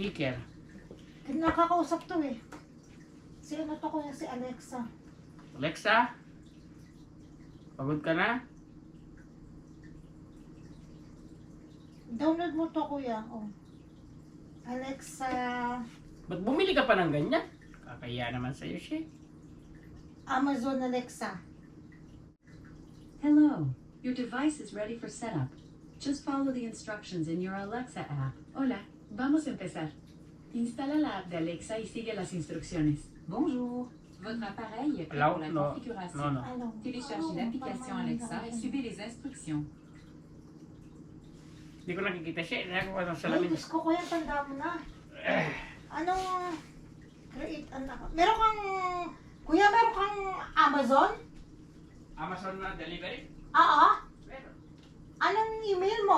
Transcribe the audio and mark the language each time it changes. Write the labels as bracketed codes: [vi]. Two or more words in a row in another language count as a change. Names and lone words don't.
[tl] Nakakausap to eh. Si ano to ko yan, si Alexa. Alexa? Pagod ka na? Download mo to, kuya. Oh. Alexa, Ba't bumili ka pa ng ganyan? Kakaya naman sa'yo siya. Amazon Alexa. [en] Hello, your device is ready for setup. Just follow the instructions in your Alexa app. [es] Hola, vamos a empezar. Instala la app de Alexa y sigue las instrucciones. [fr] Bonjour, votre appareil est prêt Hello? pour la No. configuration. No. Ano? Téléchargez l'application Alexa et suivez les instructions. [tl] Hindi ko nakikita siya. Nakakuha ko ng Ay, salamin. Diyos ko, kuya, tanda mo na. Anong create, meron kang, kuya, meron kang Amazon? Amazon na delivery? Oo. Meron. Anong email mo?